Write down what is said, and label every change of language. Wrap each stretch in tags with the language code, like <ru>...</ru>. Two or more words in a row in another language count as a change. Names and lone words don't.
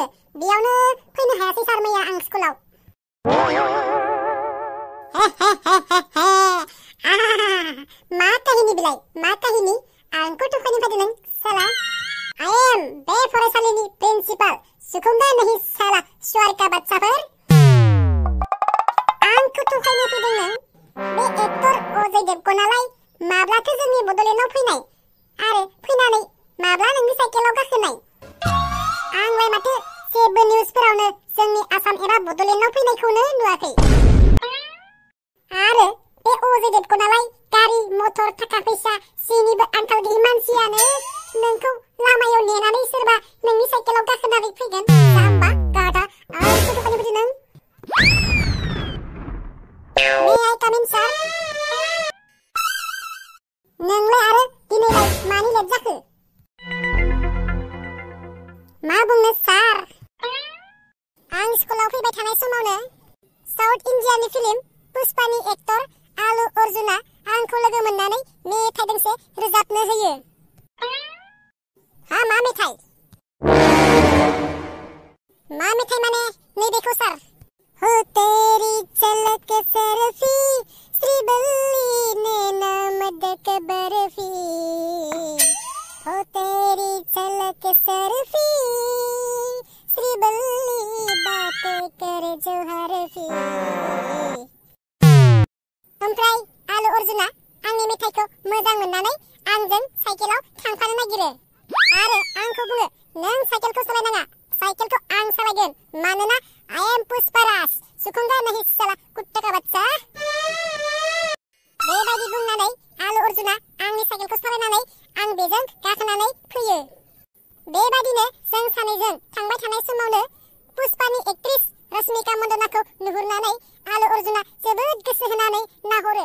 <brx>बेयावनो फैनो हायासै सार मैया आं स्कुलाव। मा काहिनी बिलाय, मा काहिनी? आंखौ थुखायनो फैदों नों साला?</brx> <en>I am</en> <brx>बे फरायसालिनि प्रिन्सिपाल,</brx> <hi>सुखुंगा नहीं साला स्वार का बादशाहफोर।</hi> <brx>आंखौ थुखायनो फैदों नों? बे एक्टर अजय देबगनालाय माब्लाथो जोंनि बडलेण्डआव फैनाय? आरो फैनानै माब्ला नोंनि साइकेलाव गाखोनाय? आंलाय माथो जेबो निउजफोरावनो जोंनि आसाम एबा बडलेण्डआव फैनायखौनो नुवाखै। आरो बे अजय देबगनालाय गारि मटर थाखा फैसा जेनिबो आंखाल गैयि मानसियानो नोंखौ लामायाव नेनानै सोरबा नोंनि साइकेलाव गाखोनानै फैगोन। जाम्बा गाधा, आंखौ थुखायनो फैदों नों?</brx> <en>May I come in, sir?</en> <brx>नोंलाय आरो दिनैलाय मानि लेट जाखो? मा बुंनो सार? आं स्कुलाव फैबाय थानाय समावनो साउथ इन्डियानि फिल्म पुष्पानि एक्टर आलु अर्जुना आंखौ लोगो मोननानै मेथाइ दोंसे रोजाबनो होयो। हा, मा मेथाइ? मा मेथाइ माने नैबेखौ सार।</brx> <hi>हो तेरी झलक सरफी श्रीवल्ली ने नाम दक बर्फी। हो तेरी झलक सरफी श्रीवल्ली बातें करे जो हरफी।</hi> <brx>ओमफ्राय आलु अर्जुना आंनि मेथाइखौ मोजां मोननानै आंजों साइकेलाव थांफानो नागिरो। आरो आंखौ बुङो, नों साइकेलखौ सालायनाङा, साइकेलखौ आं सालायगोन, मानोना</brx> <en>I am</en> <brx>पुष्पाराज,</brx> <hi>सुखुंगा नहीं साला कुत्ता का बच्चा।</hi> <brx>बेबायदि बुंनानै आलु अर्जुना आंनि साइकेलखौ सालायनानै आं बेजों गाखोनानै फैयो। बेबायदिनो जों सानैजों थांबाय थानाय समावनो पुष्पानि एक्ट्रेस रश्मिका मन्दनाखौ नुहुरनानै आलु अर्जुना जोबोद गोसो होनानै नाहरो।</brx>